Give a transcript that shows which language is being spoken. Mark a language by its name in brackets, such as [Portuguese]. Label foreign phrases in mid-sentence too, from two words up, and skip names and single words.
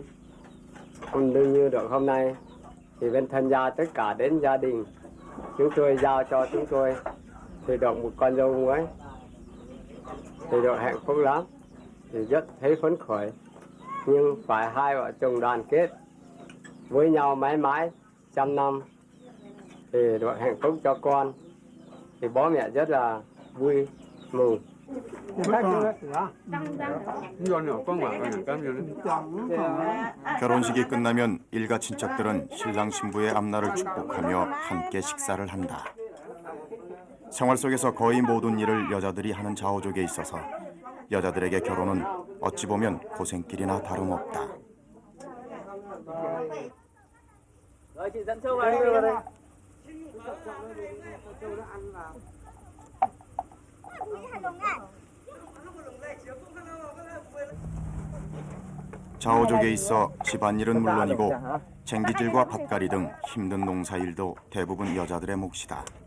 [Vietnamese] Còn đương như được hôm nay thì bên thân gia tất cả đến gia đình chúng tôi giao cho chúng tôi thì được một con dâu mới thì được hạnh phúc lắm, thì rất thấy phấn khởi. Nhưng phải hai vợ chồng đoàn kết với nhau mãi mãi trăm năm thì được hạnh phúc cho con, thì bố mẹ rất là vui mừng. [Korean] 결혼식이 끝나면 일가 친척들은 신랑 신부의 앞날을 축복하며 함께 식사를 한다. 생활 속에서 거의 모든 일을 여자들이 하는 자오족에 있어서 여자들에게 결혼은 어찌 보면 고생길이나 다름없다. [Vietnamese] Rồi chị dẫn Châu vào đây. [Korean] 좌우족에 있어 집안일은 물론이고 쟁기질과 밭갈이 등 힘든 농사일도 대부분 여자들의 몫이다.